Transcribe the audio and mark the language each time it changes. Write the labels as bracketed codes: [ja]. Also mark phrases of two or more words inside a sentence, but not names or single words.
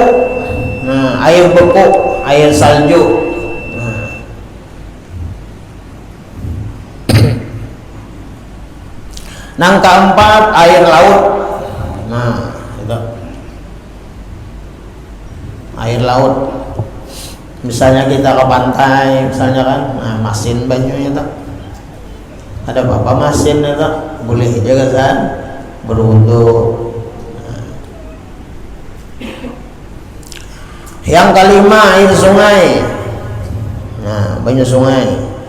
[bjn] Nah, air beku, air salju. Nang keempat air laut. Nah, itu air laut. Misalnya kita ke pantai, misalnya kan, nah, masin banyunya tuh. Ada apa masin itu? Boleh juga kan berwudu. Nah. Yang kelima air sungai. Nah, banyak sungai.